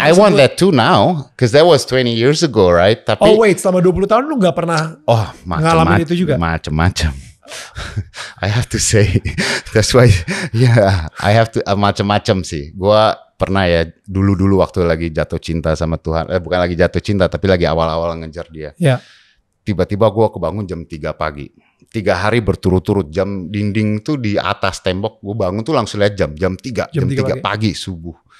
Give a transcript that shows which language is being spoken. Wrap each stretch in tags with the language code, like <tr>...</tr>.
<en>I want that too now, because that was 20 years ago, right?</en> <id>Tapi, selama 20 tahun lu gak pernah ngalamin itu juga? Macem-macem.</id> <en>I have to say, that's why, I have to,</en> <id>macem-macem sih. Gua pernah ya, dulu waktu lagi jatuh cinta sama Tuhan, bukan lagi jatuh cinta, tapi lagi awal-awal ngejar dia. Tiba-tiba gua kebangun jam 3 pagi. 3 hari berturut-turut, jam dinding tuh di atas tembok, gue bangun tuh langsung lihat jam 3 pagi subuh.</id>